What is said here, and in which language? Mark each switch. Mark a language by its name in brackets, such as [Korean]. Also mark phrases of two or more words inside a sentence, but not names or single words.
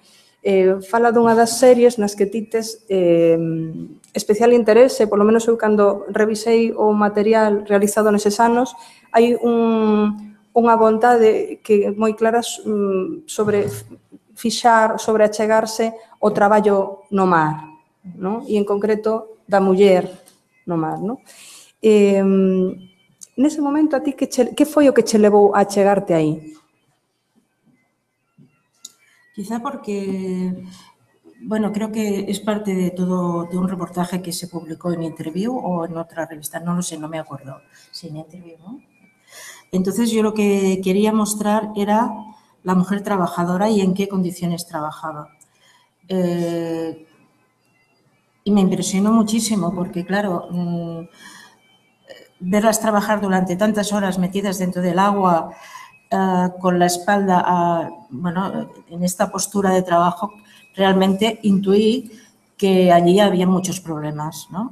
[Galician] Fala dunha das series nas que ti tes especial interese, polo menos eu cando revisei o material realizado neses anos, hai unha vontade que moi clara sobre fixar, sobre achegarse o traballo no mar, non? E en concreto da muller no mar, non? Nese momento, a ti que foi o que che levou a chegarte aí? [Spanish] Quizá porque, bueno, creo que es parte de todo, de un reportaje que se publicó en Interview o en otra revista, no lo sé, no me acuerdo, sí, en Interview, ¿no? Entonces yo lo que quería mostrar era la mujer trabajadora y en qué condiciones trabajaba. Y me impresionó muchísimo porque, claro, verlas trabajar durante tantas horas metidas dentro del agua, con la espalda, bueno, en esta postura de trabajo, realmente intuí que allí había muchos problemas, ¿no?